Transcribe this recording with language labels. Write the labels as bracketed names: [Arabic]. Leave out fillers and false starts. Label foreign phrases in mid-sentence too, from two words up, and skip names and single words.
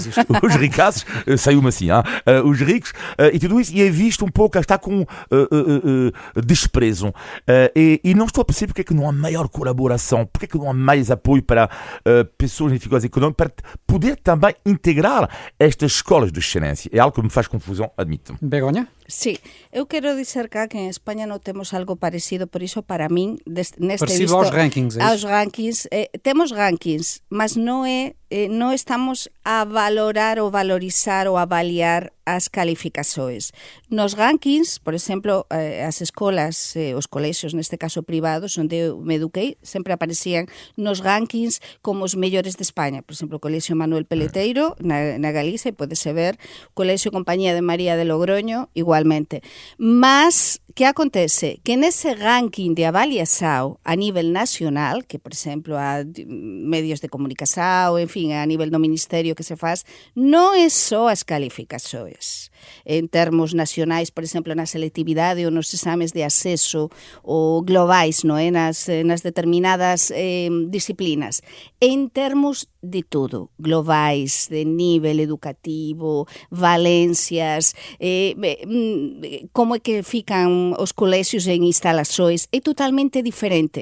[Portuguese] Os ricaços, saiu-me assim, os ricos, e tudo isso, e é visto um pouco, está com desprezo. E não estou a perceber porque é que não há maior colaboração, porque é que não há mais apoio para pessoas em dificuldades económicas, para poder também integrar estas escolas de excelência. É algo que me faz confusão, admito. Begonha? [Galician] Sí, eu quero dizer cá que en España non temos algo parecido, por iso para min neste parecido aos rankings, aos rankings, temos rankings, mas non estamos a valorar ou valorizar ou avaliar as calificações. Nos rankings, por exemplo, as escolas, os colexios, neste caso privados, onde eu me eduquei, sempre aparecían nos rankings como os mellores de España. Por exemplo, o Colexio Manuel Peleteiro, na Galicia, e podese ver, o Colexio Compañía de María de Logroño, igual igualmente. Mas, que acontece? Que nese ranking de avaliação a nível nacional, que, por exemplo, há medios de comunicação, enfim, a nível do Ministerio que se faz, non é só as calificações. En termos nacionais, por exemplo, na selectividade ou nos exames de acceso ou globais, non é? Nas determinadas disciplinas. En termos de tudo, globais, de nível educativo, valencias, como é que fican os colexios en instalações, é totalmente diferente.